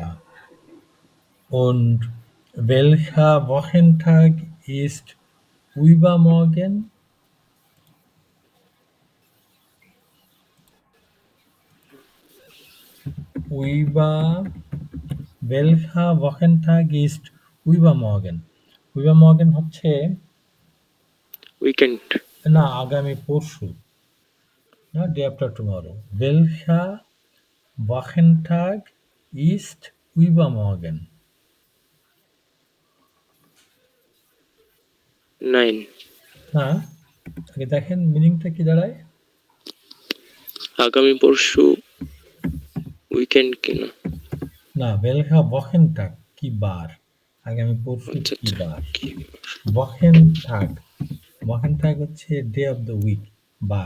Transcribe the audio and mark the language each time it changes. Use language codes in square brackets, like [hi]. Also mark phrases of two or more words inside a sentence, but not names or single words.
[de] Und welcher Wochentag ist übermorgen? Welcher Wochentag ist übermorgen? [bn] Übermorgen হচ্ছে Weekend. না আগামী পরশু, না [en] day after tomorrow. [de] Welcher Wochentag ist übermorgen? Nein, [bn] না, আগে দেখেন মিনিংটা কি দাঁড়ায়? আগামী পরশু উইকেন্ড কিনা? না, [de] welcher Wochentag [bn] কি বার? আগামী পরশু আচ্ছা, কি আচ্ছা। বার? Wochentag হচ্ছে [en] day of the week, [bn] বার।